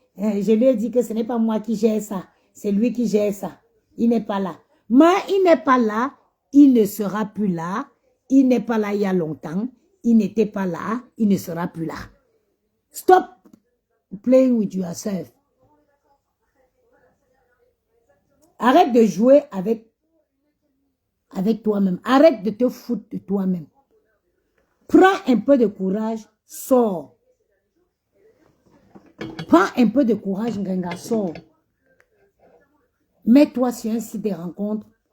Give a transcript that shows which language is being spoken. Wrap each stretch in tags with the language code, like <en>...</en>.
<fr>Je lui ai dit que ce n'est pas moi qui gère ça. C'est lui qui gère ça. Il n'est pas là. Mais il n'est pas là. Il ne sera plus là. Il n'est pas là il y a longtemps. Il n'était pas là. Il ne sera plus là.</fr> <en>Stop playing with yourself.</en> <fr>Arrête de jouer avec toi-même. Arrête de te foutre de toi-même. Prends un peu de courage, sors. Prends un peu de courage, Ngenga, sors. Mets-toi sur un site de rencontre.</fr>